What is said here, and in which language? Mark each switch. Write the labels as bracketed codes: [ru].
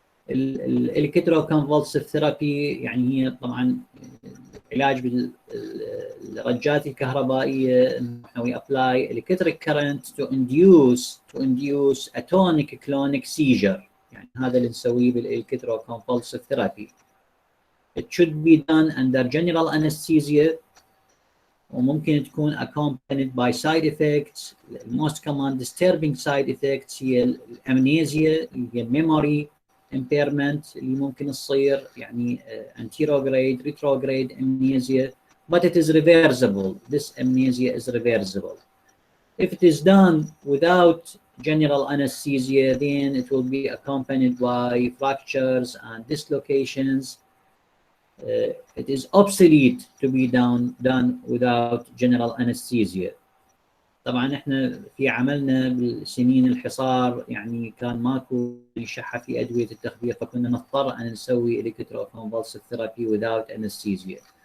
[ar] الإلكتروكونفولسيف ثيرابي يعني هي طبعا علاج بالرجات الكهربائية، [en] we apply electric current to induce a tonic clonic seizure، [ar] يعني هذا اللي نسويه بالإلكتروكونفولسيف ثيرابي. [en] It should be done under general anesthesia [ar] وممكن تكون [en] accompanied by side effects. The most common disturbing side effects [ar] هي الامنيزيا، هي [en] memory impairment [ar] اللي ممكن تصير يعني [en] anterograde retrograde amnesia, but it is reversible. This amnesia is reversible. If it is done without general anesthesia, then it will be accompanied by fractures and dislocations. It is obsolete to be done without general anesthesia. [ar] طبعا احنا في عملنا بالسنين الحصار يعني كان ماكو شحه في ادويه التخدير، فكنا نضطر ان نسوي [en] electroconvulsive therapy without anesthesia.